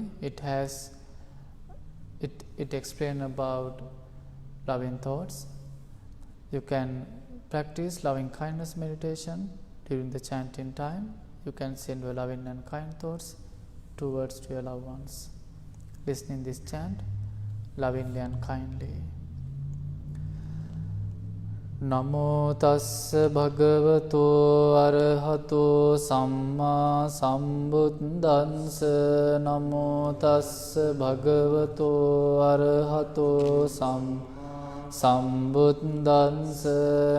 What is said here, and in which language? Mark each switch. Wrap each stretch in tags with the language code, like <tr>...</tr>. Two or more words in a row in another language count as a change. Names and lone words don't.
<en>It explains about loving thoughts. You can practice loving kindness meditation during the chanting time. You can send your loving and kind thoughts towards to your loved ones. Listen in this chant lovingly and kindly.</en> <pi>Namo tassa bhagavato arahato samma sambuddhassa. Namo tassa bhagavato arahato sambuddhassa.</pi>